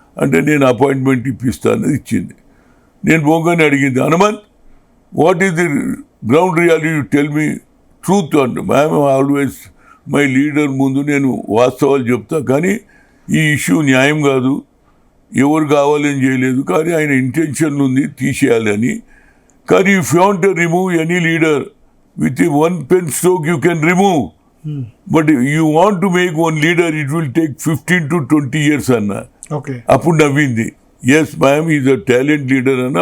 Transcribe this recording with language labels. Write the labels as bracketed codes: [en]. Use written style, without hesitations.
[te] అంటే నేను అపాయింట్మెంట్ ఇప్పిస్తాను, ఇచ్చింది. నేను పోగానే అడిగింది, [en] Hanumanth what is the ground reality, tell me truth [te] అంట. మ్యామ్ ఆల్వేస్ మై లీడర్ ముందు నేను వాస్తవాలు చెప్తా, కానీ ఈ ఇష్యూ న్యాయం కాదు, ఎవరు కావాలని చేయలేదు, కానీ ఆయన ఇంటెన్షన్ ఉంది తీసేయాలని. కానీ [en] if you want to remove any leader with 1 pen stroke you can remove, but you want to make one leader, it will take 15 to 20 years [te] అన్న. అప్పుడు నవ్వింది, [en] yes ma'am is a talent leader [te] అన్న.